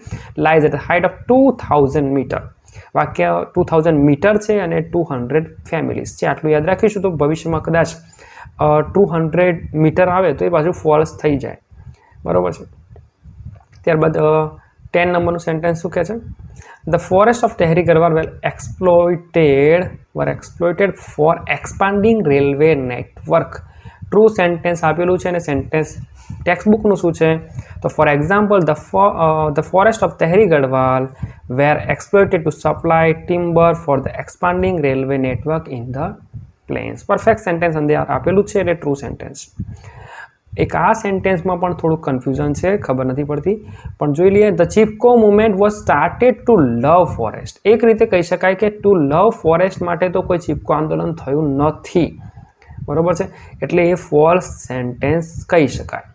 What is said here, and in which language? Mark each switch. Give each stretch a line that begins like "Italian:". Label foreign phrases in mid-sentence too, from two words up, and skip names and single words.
English: lies at the height of 2000 metre.
Gujarati: વાક્ય 2000 મીટર છે અને 200 ફેમિલીઝ છે. આટલું યાદ રાખીશું તો ભવિષ્યમાં કદાચ 200 મીટર આવે તો એ પાછું ફોલ્સ થઈ જાય, બરાબર છે. ત્યારબાદ 10 નંબરનું સેન્ટેન્સ શું કહે છે?
English: The forests of Tehri Garhwal were exploited for expanding railway network. true sentence
Gujarati: આપેલું છે અને સેન્ટેન્સ ટેક્સ્ટબુકનું શું છે?
English: તો for example the forest of Tehri Garhwal were exploited to supply timber for the expanding railway network in the plains. perfect sentence
Gujarati: અંદર આપેલું છે એટલે
English: true sentence.
Gujarati: એક આ સેન્ટેન્સમાં પણ થોડુંક કન્ફ્યુઝન છે, ખબર નથી પડતી, પણ જોઈ લઈએ.
English: The Chipko movement was started to love forest.
Gujarati: એક રીતે કહી શકાય કે
English: to love forest
Gujarati: માટે તો કોઈ ચિપકો આંદોલન થયું નથી, બરાબર છે, એટલે એ
English: false sentence
Gujarati: કહી શકાય.